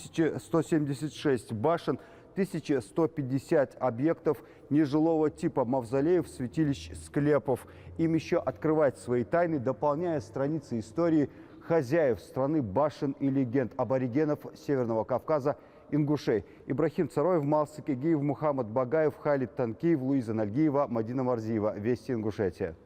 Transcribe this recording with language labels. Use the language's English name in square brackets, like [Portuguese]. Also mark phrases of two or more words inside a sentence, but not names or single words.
[Russian] 1176 башен, 1150 объектов нежилого типа мавзолеев, святилищ, склепов. Им еще открывать свои тайны, дополняя страницы истории хозяев страны башен и легенд, аборигенов Северного Кавказа, ингушей. Ибрахим Цароев, Малсик Игиев, Мухаммад Багаев, Халид Танкиев, Луиза Нальгиева, Мадина Марзиева. Вести Ингушетия.